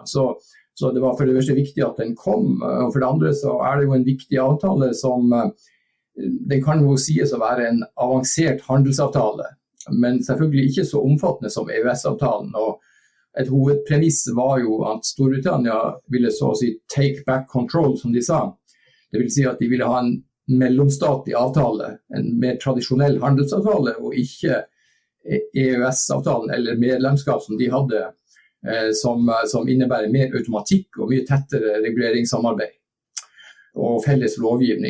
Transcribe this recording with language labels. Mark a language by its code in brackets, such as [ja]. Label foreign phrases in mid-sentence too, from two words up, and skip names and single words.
[no] Så det var for det første viktig at den kom, og for det andre så det jo en viktig avtale som den kan jo sies å være en avansert handelsavtale, men selvfølgelig ikke så omfattende som EØS-avtalen, og et hovedpremiss var jo at Storbritannia ville så å si [en] take back control, [no] som de sa. Det vil si at de ville ha en mellomstatlig avtale, en mer tradisjonell handelsavtale, og ikke EØS-avtalen eller medlemskap som de hadde, som innebærer mer automatikk og mye tettere reguleringssamarbeid og felles lovgivning.